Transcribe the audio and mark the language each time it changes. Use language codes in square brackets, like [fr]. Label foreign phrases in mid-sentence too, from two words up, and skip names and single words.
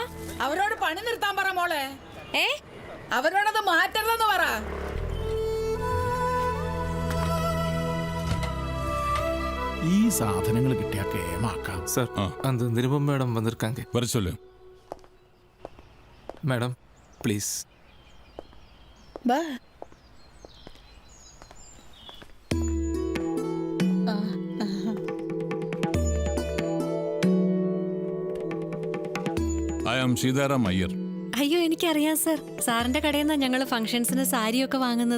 [ml] അവരോട് പണി നിർത്താൻ പറ മോളെ. അവരോടത് മാറ്റരുതെന്ന് പറ. ഈ സാധനങ്ങൾ കിട്ടിയാ കേമാക്കാം. [ta] சார் அந்த நிருபம் மேடம் வந்திருக்காங்க. வர சொல்லு. [en] Madam please. [ml] ബാ. [en] ഐ ആം സീതാറാം അയ്യർ. [ml] അയ്യോ, എനിക്കറിയാം സർ. സാറിന്റെ കടയിൽ നിന്നാണ് ഞങ്ങൾ ഫംഗ്ഷൻസിന് സാരിയൊക്കെ വാങ്ങുന്നത്.